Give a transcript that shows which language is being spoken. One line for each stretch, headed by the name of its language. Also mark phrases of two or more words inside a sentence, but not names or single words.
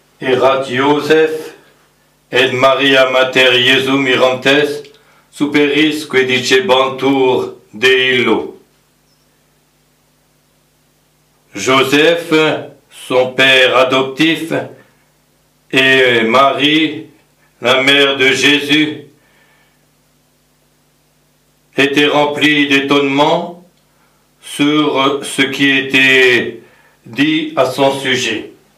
Latin: Erat Iosef et Maria Mater Jesu mirantes superis que dicebantur de illo.
French: Joseph, son père adoptif, et Marie, la mère de Jésus, étaient remplis d'étonnement sur ce qui était dit à son sujet.